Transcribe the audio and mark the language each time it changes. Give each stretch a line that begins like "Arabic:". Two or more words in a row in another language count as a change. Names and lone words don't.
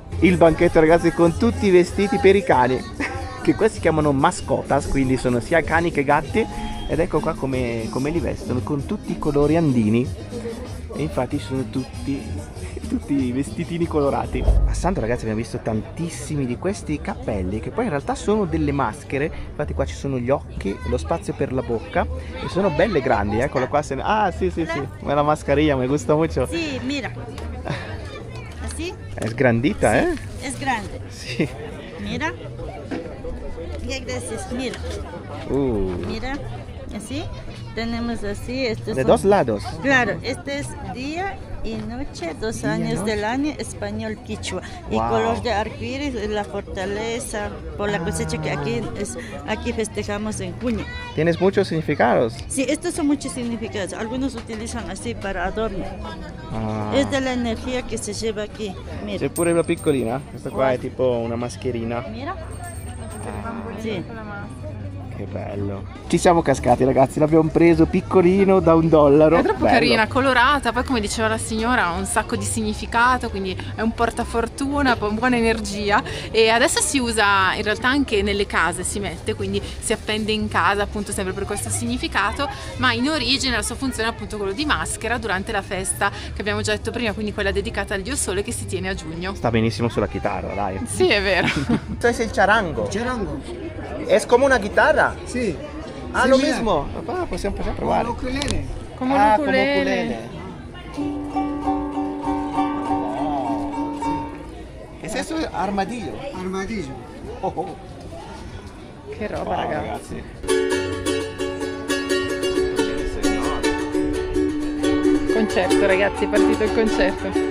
Italian: Il banchetto ragazzi con tutti i vestiti per i cani che questi si chiamano mascotas, quindi sono sia cani che gatti, ed ecco qua come li vestono con tutti i colori andini e infatti sono tutti i vestitini colorati. Passando ragazzi abbiamo visto tantissimi di questi cappelli che poi in realtà sono delle maschere, infatti qua ci sono gli occhi, lo spazio per la bocca e sono belle grandi, eccolo qua. Ah sì, è la mascarilla, mi gusta molto. Sì,
Spanish: mira. Así.
Italian: È sgrandita,
Spanish: Sí, es grande.
Italian: Sì.
Spanish: Mira. Ya gracias, mira. Mira. Así. Tenemos así. Estos De son- dos lados. Claro, este es día y noche, 2 años del año, español quichua. Y Wow. color de arcoíris es la fortaleza por la cosecha que aquí festejamos en junio. Tienes muchos significados. Sí, estos son muchos significados. Algunos utilizan así para adorno. Ah. Es de la energía que se lleva aquí. Mira.
Italian: C'è pure la piccolina, questa qua è tipo una mascherina.
Spanish: Mira. Sì.
Italian: Che bello. Ci siamo cascati ragazzi, l'abbiamo preso piccolino da $1. È troppo Bello. carina, colorata, poi come diceva la signora ha un sacco di significato, quindi è un portafortuna, buona energia e adesso si usa in realtà anche nelle case, si mette, quindi si appende in casa appunto sempre per questo significato, ma in origine la sua funzione è appunto quello di maschera durante la festa che abbiamo già detto prima, quindi quella dedicata al dio sole che si tiene a giugno. Sta benissimo sulla chitarra, dai. Sì, è vero. Questo è il charango. Charango.
Spanish: Es como una guitarra. Sí. Ah, lo Similar. mismo.
Italian: Ah, possiamo provare.
Spanish: Como ukulele.
Italian: Come Ah, un come ukulele. Che senso è armadillo? Armadillo. Oh, oh. Che roba, Wow, ragazzi. Concerto, ragazzi, è partito il concerto.